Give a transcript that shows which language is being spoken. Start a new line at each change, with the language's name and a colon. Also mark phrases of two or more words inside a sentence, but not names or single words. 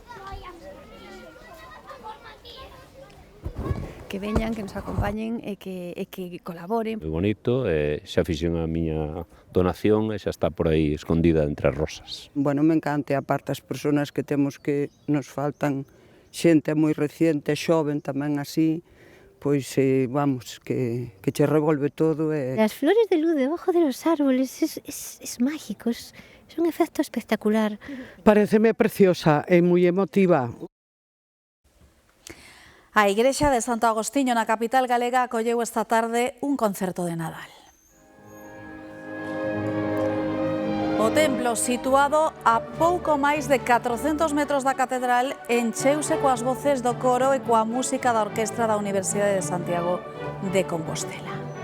Galician: Que veñan, que nos acompañen e que colaboren. Moi bonito, xa fixen a miña donación e xa está por aí escondida entre as rosas. Bueno,
Spanish: me encanta,
Galician: aparte as persoas que temos que nos faltan xente moi reciente, xoven tamén así, pois vamos, que che revolve todo.
Spanish: Las flores de luz debajo de los árboles es mágico, es un efecto espectacular.
Galician: Pareceme preciosa e moi emotiva. A Igrexa de Santo Agostiño na capital galega acolleu esta tarde un concerto de Nadal. O templo, situado a pouco máis de 400 metros da catedral, encheuse coas voces do coro e coa música da orquestra da Universidade de Santiago de Compostela.